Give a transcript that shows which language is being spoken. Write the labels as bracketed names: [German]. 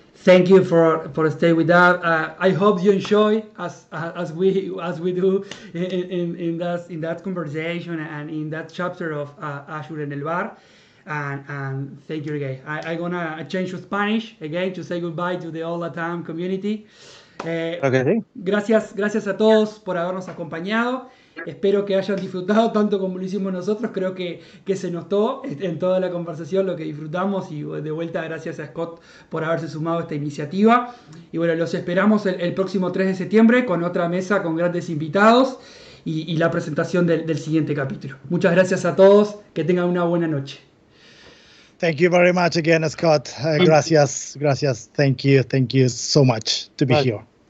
[English] Thank you for staying with us. I hope you enjoy as we do in that conversation and in that chapter of Azure en el Bar. And thank you again. I'm gonna change to Spanish again to say goodbye to the all LATAM community. Okay. [Spanish] Gracias a todos por habernos acompañado. Espero que hayan disfrutado tanto como lo hicimos nosotros. Creo que se notó en toda la conversación lo que disfrutamos, y de vuelta gracias a Scott por haberse sumado a esta iniciativa. Y bueno, los esperamos el próximo 3 de septiembre con otra mesa con grandes invitados y la presentación del siguiente capítulo. Muchas gracias a todos, que tengan una buena noche. [English] Thank you very much again, Scott. [Spanish] Gracias. [English] Thank you so much to be here.